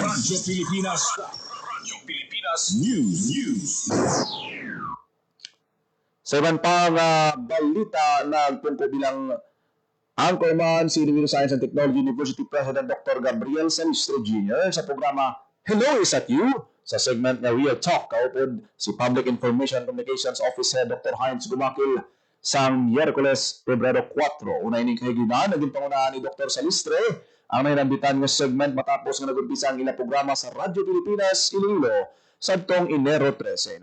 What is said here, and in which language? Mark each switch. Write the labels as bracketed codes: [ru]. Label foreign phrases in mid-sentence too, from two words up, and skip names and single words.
[hil] Radyo Pilipinas. Radyo Pilipinas News. Sa iban pang balita, nagtungko bilang anchorman si Iloilo Science and Technology University President Dr. Gabriel Salistre Jr. sa programa Hello, is that you? Sa segment na Real Talk, kaupod si Public Information Communications Office Head Dr. Heinz Gumakil sang Miyerkules, Pebrero 4. Una ining kahiginan, naging pangunahan ni Dr. Salistre ang nainambitan ng segment matapos nga nag-umpisa ang ilang programa sa Radyo Pilipinas, Iloilo, sa tong Enero 13.